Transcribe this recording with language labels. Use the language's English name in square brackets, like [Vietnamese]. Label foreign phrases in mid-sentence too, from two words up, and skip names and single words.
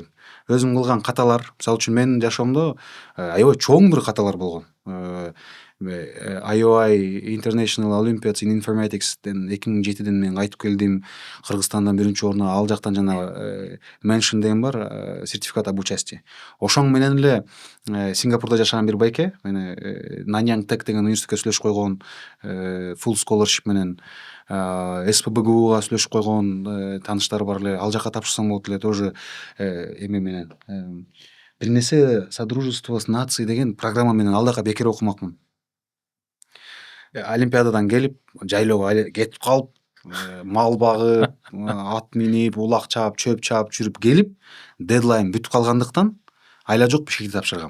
[Kyrgyz] Өзүм кылган каталар, мисалы үчүн менин жашоомдо аябай чоң бир каталар болгон. IOI International Olympiads in Informatics'тен 2007-ден мен кайтып келдим. Кыргызстандан 1-чи орунга, ал жактан жана mention деген бар, [Russian] сертификат об участии. [Kyrgyz] Ошоң менен эле Сингапурда жашаган бир байке, мени Nanyang Tech деген университетке сүйлөшүп койгон, [English] full scholarship [Kyrgyz] менен СПБГУга сүйлөшүп койгон тааныштары бар эле. Ал жака тапшырсам болот эле, тоже эме менен бир нерсе Содружество с нацией деген программа менен ал жака бекер окумакмын. Олимпиададан келип, жайлоого кетип калып, мал багып, ат минип, улак чаап, чөп чаап жүрүп келип, дедлайн бүтүп калгандыктан айла жок Бишкекти тапшыргам.